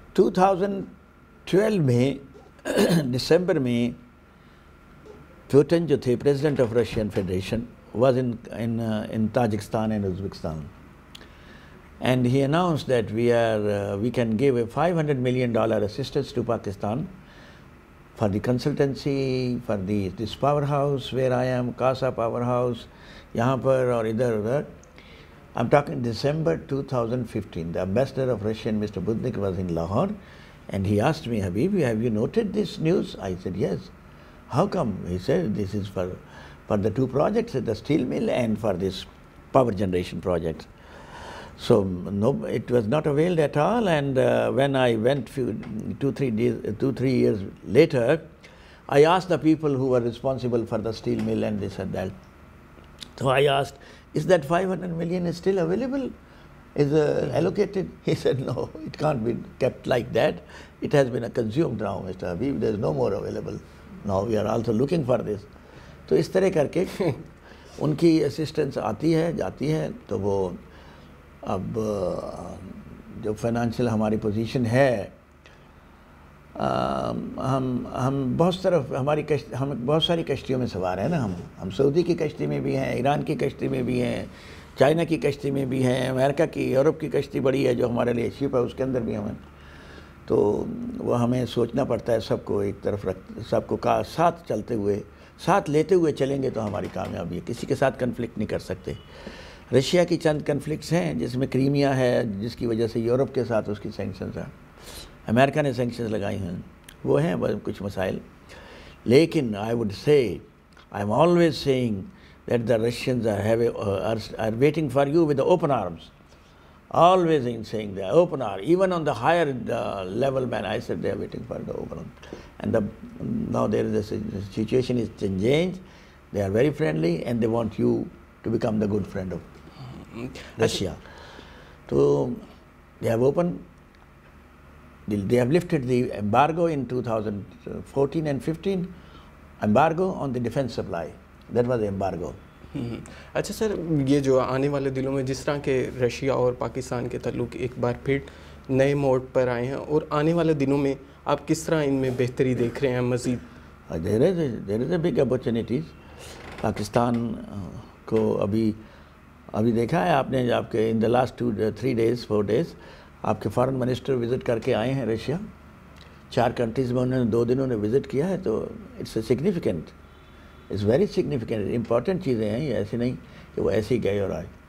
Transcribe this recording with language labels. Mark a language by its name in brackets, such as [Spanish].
[Urdu] 2012 میں دسمبر میں پوٹن جو تھے [English] president of Russian Federation was in Tajikistan and Uzbekistan, and he announced that we can give a $500 million assistance to Pakistan for the consultancy, for this powerhouse where I am, Kasa powerhouse, [Urdu] یہاں پر اور ادھر. [English] I'm talking December 2015. The ambassador of Russia, Mr. Budnik, was in Lahore, and he asked me, Habib, have you noted this news? I said, yes. How come? He said, this is for the 2 projects, the steel mill and for this power generation project. So no, it was not availed at all. And when I went 2-3 years later, I asked the people who were responsible for the steel mill and this and that. So I asked, is that $500 million is still available? Is allocated? He said, no, it can't be kept like that. It has been consumed now, Mr. Habib. There is no more available. Now we are also looking for this. [Urdu] تو اس طرح کر کے ان کی assistance آتی ہے جاتی ہے. تو وہ اب جو فائنانشیل ہماری پوزیشن ہے، ہم بہت ساری کشتیوں میں سوار ہیں نا. ہم سعودی کی کشتی میں بھی ہیں، ایران کی کشتی میں بھی ہیں، چائنا کی کشتی میں بھی ہیں، امریکہ کی، یورپ کی کشتی بڑی ہے جو ہمارے لیے شپ ہے، اس کے اندر بھی ہمیں. تو وہ ہمیں سوچنا پڑتا ہے سب کو ایک طرف سب کو ساتھ چلتے ہوئے، ساتھ لیتے ہوئے چلیں گے تو ہماری کامیابی ہے. کسی کے ساتھ کنفلکٹ نہیں کر سکتے. رشیا کی چند کنفلکٹس ہیں جس میں کرائمیا ہے، جس کی وجہ سے یورپ کے ساتھ اس کی سینکشنز ہیں، امریکہ نے سینکشنز لگائی ہیں، وہ ہیں کچھ مسائل. لیکن [English] I would say, I am always saying that the Russians are waiting for you with the open arms. Always in saying they are open arms. Even on the higher level man, I said they are waiting for the open arms. And now there is the situation is changed. They are very friendly and they want you to become the good friend of Russia. So they have they have lifted the embargo in 2014 and 15, embargo on the defense supply. That was the embargo. [Urdu] اچھا سر، یہ جو آنے والے دنوں میں جس طرح کہ رشیا اور پاکستان کے تعلق ایک بار پھر نئے موڑ پر آئے ہیں، اور آنے والے دنوں میں آپ کس طرح ان میں بہتری دیکھ رہے ہیں مزید؟ [English] There is a big opportunities. [Urdu] Pakistan کو ابھی دیکھا ہے آپ نے، آپ کے [English] in the last 3 days 4 days [Urdu] آپ کے فارن منسٹر وزٹ کر کے آئے ہیں رشیا. 4 کنٹریز میں انہوں نے 2 دنوں نے وزٹ کیا ہے. تو [English] it's significant, it's very significant, [Urdu] important چیزیں ہیں. یہ ایسے نہیں کہ وہ ایسے ہی گئے اور آئے.